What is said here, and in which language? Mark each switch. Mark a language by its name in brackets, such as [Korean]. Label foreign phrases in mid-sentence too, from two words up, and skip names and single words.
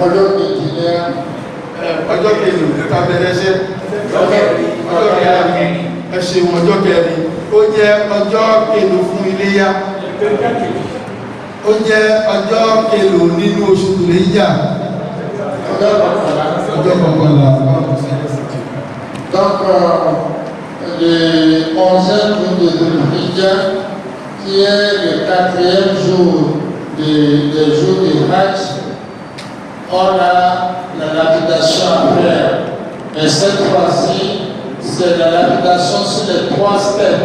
[Yoruba] ọjọ́ kejì ta bẹ̀rẹ̀ iṣẹ́ ẹṣẹ́ ọjọ́ kẹrin ó jẹ́ ọjọ́ kejì fún Iléyá ó jẹ́ ọjọ́ kejì nínú oṣù Dhul-Hijjah ọjọ́ kọkànlá. [French] Donc, le 11e jour de Dhul-Hijjah, qui est le 4e jour des jours du Hajj, on a la lapidation à faire. Mais cette fois-ci, c'est la lapidation sur les 3 steps.